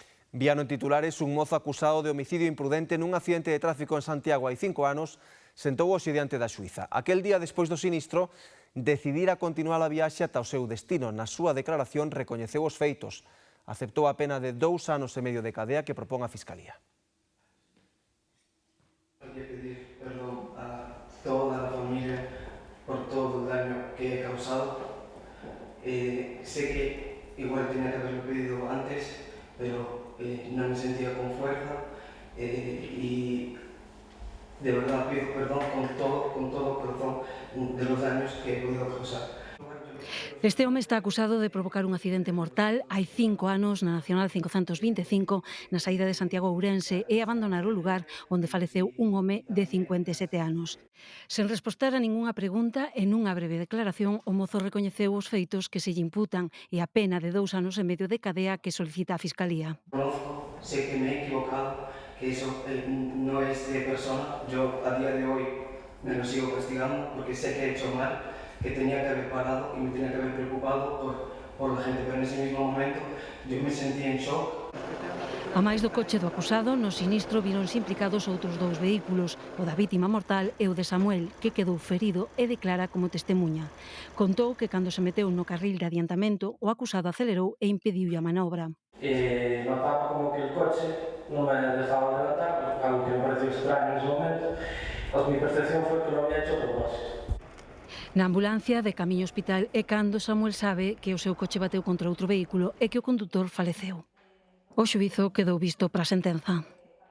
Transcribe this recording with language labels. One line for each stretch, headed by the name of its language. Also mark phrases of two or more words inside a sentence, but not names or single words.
Galician: Víano en titulares, un mozo acusado de homicidio imprudente nun accidente de tráfico en Santiago hai 5 anos sentou hoxe diante da xuíza. Aquel día despois do sinistro, decidira continuar a viaxe ata o seu destino. Na súa declaración recoñeceu os feitos. Aceptou a pena de 2 anos e medio de cadea que propón a Fiscalía.
Spanish: Hay que pedir perdón a toda la familia por todo el daño que he causado. Sé que igual tenía que haberlo pedido antes, pero no me sentía con fuerza y de verdad pido perdón con todo corazón de los daños que he podido causar.
Galician: Este home está acusado de provocar un accidente mortal hai 5 anos na Nacional 525 na saída de Santiago a Ourense e abandonar o lugar onde faleceu un home de 57 anos. Sen respostar a ningunha pregunta e nunha breve declaración, o mozo recoñeceu os feitos que se lle imputan e a pena de 2 anos e medio de cadea que solicita a Fiscalía.
Spanish: Conozco, sé que me he equivocado, que eso no es de persona. Yo a día de hoy me lo sigo castigando porque sé que he hecho mal, que tenía que haber parado y me tenía que haber preocupado por la gente, pero en ese mismo momento yo me sentí en shock.
Galician: A máis do coche do acusado, no sinistro víronse implicados outros 2 vehículos, o da vítima mortal e o de Samuel, que quedou ferido e declara como testemunha. Contou que cando se meteu no carril de adiantamento, o acusado acelerou e impediu a manobra.
Spanish: Notaba como que el coche no me dejaba adelantar, algo que me pareció extraño en ese momento. Pues mi percepción fue que lo había hecho a propósito.
Galician: Na ambulancia de camiño ao hospital é cando Samuel sabe que o seu coche bateu contra outro vehículo e que o condutor faleceu. O xuízo quedou visto para a sentenza.